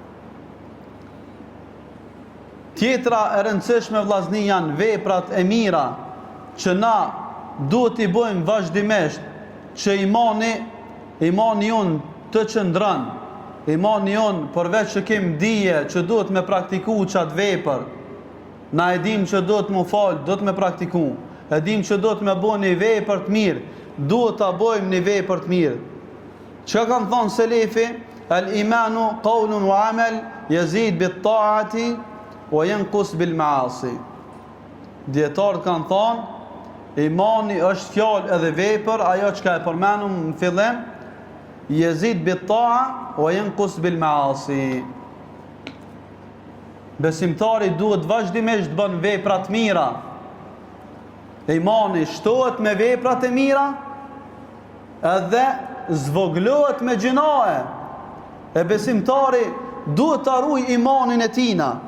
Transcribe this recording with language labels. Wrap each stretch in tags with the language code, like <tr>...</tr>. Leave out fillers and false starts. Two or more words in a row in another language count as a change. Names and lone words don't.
<sq>Tjetra e rëndësishme vllazni janë veprat e mira që na duhet i bëjmë vazhdimisht, që imani jonë të qëndron, imani jonë përveç që kem dije që duhet me praktiku qatë vepër, Na e dim që do të më falë, do të me praktiku. E dim që do të me bo një vepër të mirë, duhet të bojmë një vepër të mirë. Që kanë thonë selefi,</sq> <ar>الإيمان قول وعمل يزيد بالطاعة وينقص بالمعاصي.</ar> <sq>Dietarët kanë thonë, imani është fjalë edhe vepër, ajo që ka e përmenum në fillim,</sq> <ar>يزيد بالطاعة وينقص بالمعاصي.</ar> <sq>Besimtari duhet vazhdimisht të bën vepra të mira. Imani shtohet me veprat e mira edhe zvoglohet me gjinae. E besimtari duhet të ruaj imanin e tina.</sq>